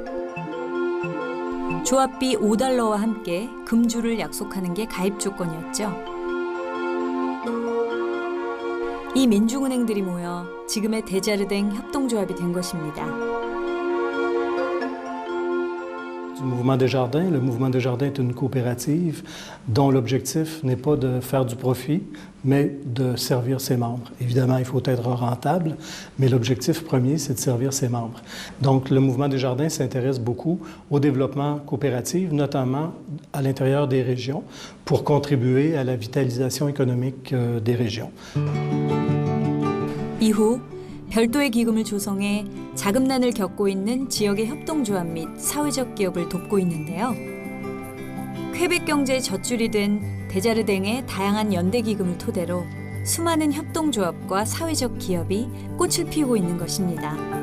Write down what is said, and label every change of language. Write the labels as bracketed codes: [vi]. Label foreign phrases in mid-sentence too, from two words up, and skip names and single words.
[ko] 조합비 $5와 함께 금주를 약속하는 게 가입 조건이었죠. 이 민중은행들이 모여 지금의 데자르댕 협동조합이 된 것입니다. [fr] du Mouvement Desjardins. Le Mouvement Desjardins est une coopérative dont l'objectif n'est pas de faire du profit, mais de servir ses membres. Évidemment, il faut être rentable, mais l'objectif premier, c'est de servir ses membres. Donc, le Mouvement Desjardins s'intéresse beaucoup au développement coopératif, notamment à l'intérieur des régions, pour contribuer à la vitalisation économique des régions. [ko] 이후 별도의 기금을 조성해 자금난을 겪고 있는 지역의 협동조합 및 사회적 기업을 돕고 있는데요. 퀘벡 경제의 젖줄이 된 데자르댕의 다양한 연대 기금을 토대로 수많은 협동조합과 사회적 기업이 꽃을 피우고 있는 것입니다.